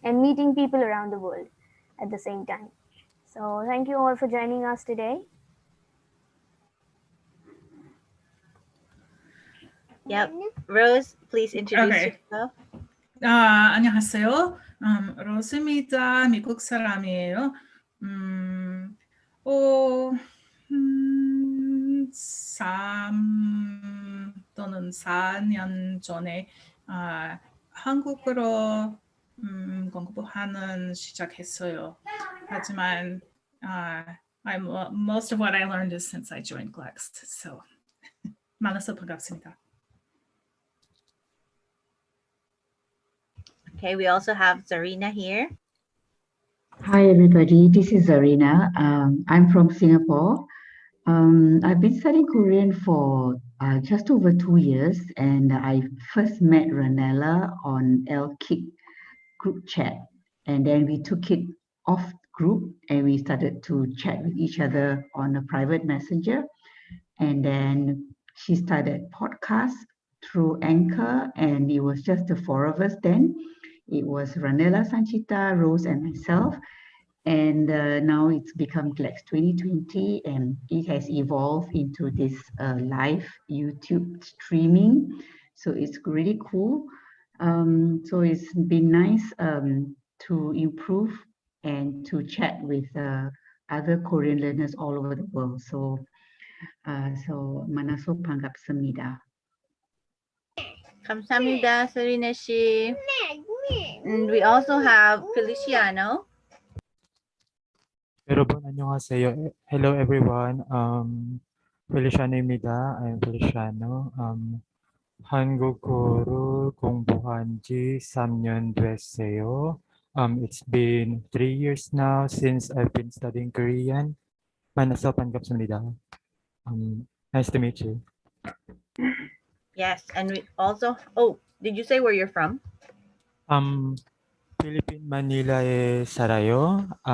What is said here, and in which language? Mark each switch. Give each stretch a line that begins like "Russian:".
English: And meeting people around the world at the same time. So thank you all for joining us today. Yep. Rose, please introduce yourself.
Korean: 안녕하세요. 로즈입니다. 미국 사람이에요. 3 또는 4년 전에 한국어로 공부하는 시작했어요. 하지만
English: most of what I learned is since I joined GLEx.
Korean: So 만나서 반갑습니다.
English: Okay, we also have Zarina here. Hi, everybody. This is Zarina. I'm from Singapore. I've been studying Korean for just over 2 years, and I first met Ranella on LKIC group chat, and then we took it off group and we started to chat with each other on a private messenger, and then she started podcast through Anchor, and it was just the four of us then. It was Ranella, Sanchita, Rose, and myself. And now it's become GLEx2020, and it has evolved into this live YouTube streaming. So it's really cool. So it's been nice to improve and to chat with other Korean learners all over the world.
Korean: So 만나서 반갑습니다. 감사합니다, Zarina 씨.
English: And we also have Feliciano.
Korean: 여러분 안녕하세요.
English: Hello everyone.
Korean: 펠리샤노입니다.
English: I'm Feliciano.
Korean: 한국어를 공부한 지 3년 됐어요.
English: It's been 3 years now since I've been studying Korean.
Korean: 만나서 반갑습니다.
English: Nice to meet you. Yes, and we also, oh, did you say where you're from?
Korean: Philippine Manila에 살아요.